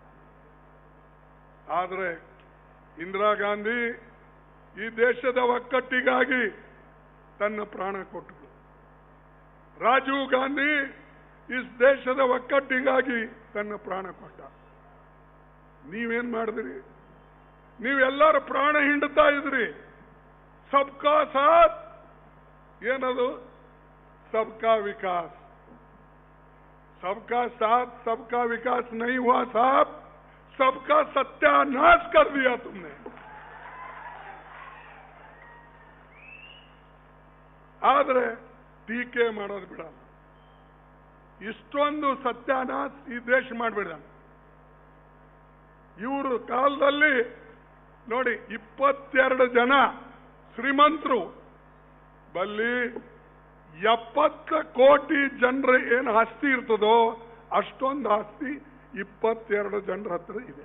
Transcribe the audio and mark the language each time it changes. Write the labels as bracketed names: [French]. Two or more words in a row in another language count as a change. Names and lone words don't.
[Kannada] ಆದರೆ ಇಂದಿರಾ ಗಾಂಧಿ ಈ ದೇಶದ ಒಕ್ಕಟ್ಟಿಗಾಗಿ ತನ್ನ ಪ್ರಾಣ ಕೊಟ್ಟರು. ರಾಜೀವ್ ಗಾಂಧಿ ಈ ದೇಶದ ಒಕ್ಕಟ್ಟಿಗಾಗಿ ತನ್ನ ಪ್ರಾಣ ಕೊಟ್ಟ. ನೀವೇನ್ ಮಾಡಿದ್ರಿ? ನೀವೆಲ್ಲರೂ ಪ್ರಾಣ ಹಿಂಡುತ್ತಾ ಇದ್ರಿ. [Hindi] सबका साथ ಏನದು? सबका विकास. सबका साथ सबका विकास नहीं हुआ साहब, सबका सत्यानाश कर दिया तुमने. [Kannada] आदरे ಟೀಕೆ ಮಾಡೋದು ಬಿಡಲ್ಲ. ಇಷ್ಟೊಂದು ಸತ್ಯಾನಾಶ ಈ ದೇಶ ಮಾಡಬೇಡ. ಇವರು ಕಾಲದಲ್ಲಿ ನೋಡಿ 22 ಜನ ಶ್ರೀಮಂತರು ಬಲ್ಲಿ 70 ಕೋಟಿ ಜನರ ಏನು ಆಸ್ತಿ ಇರ್ತದೋ ಅಷ್ಟೊಂದು ಆಸ್ತಿ 22 ಜನರ ಹತ್ರ ಇದೆ.